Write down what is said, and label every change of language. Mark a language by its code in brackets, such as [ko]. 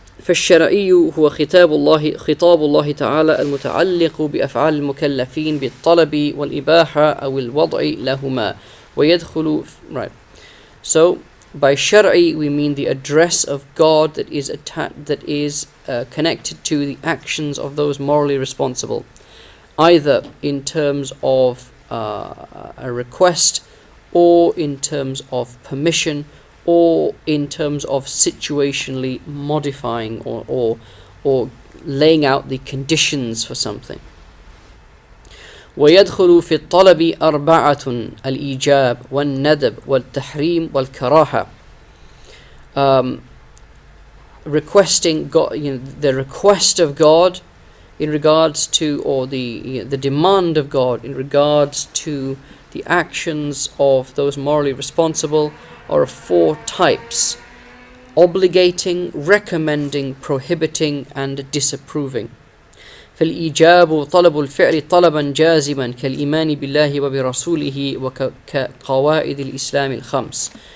[ar] فالشرعي هو خطاب الله تعالى المتعلق بأفعال المكلفين بالطلب والإباحة أو الوضع لهما ويدخل. [en] Right. So by Shari we mean the address of God that is connected to the actions of those morally responsible, either in terms of a request, or in terms of permission, or in terms of situationally modifying or laying out the conditions for something. [ar] ويدخل في الطلب أربعة: الإيجاب والندب والتحريم والكراهة. [en] Requesting God, the request of God in regards to, or the demand of God in regards to the actions of those morally responsible, are of four types: obligating, recommending, prohibiting, and disapproving. [ar] فالإيجاب طلب الفعل طلبا جازما كالإيمان بالله وبرسوله وكقواعد الإسلام الخمس.